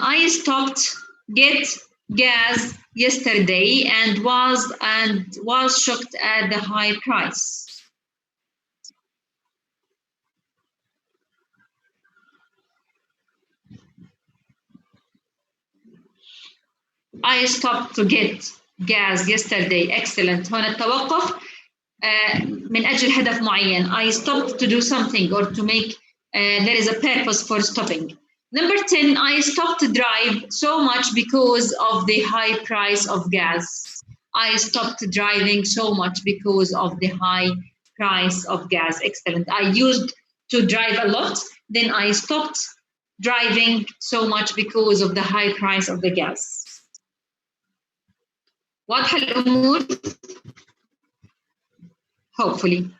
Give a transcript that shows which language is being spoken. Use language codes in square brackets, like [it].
[en] I stopped get gas yesterday and was shocked at the high price. I stopped to get gas yesterday. Excellent. [ar] هنا التوقف من أجل هدف معين. [en] I stopped to do something or to make there is a purpose for stopping. Number 10, I stopped to drive so much because of the high price of gas. I stopped driving so much because of the high price of gas. Excellent. I used to drive a lot, then I stopped driving so much because of the high price of the gas. [ar] واضحة الأمور؟ hopefully.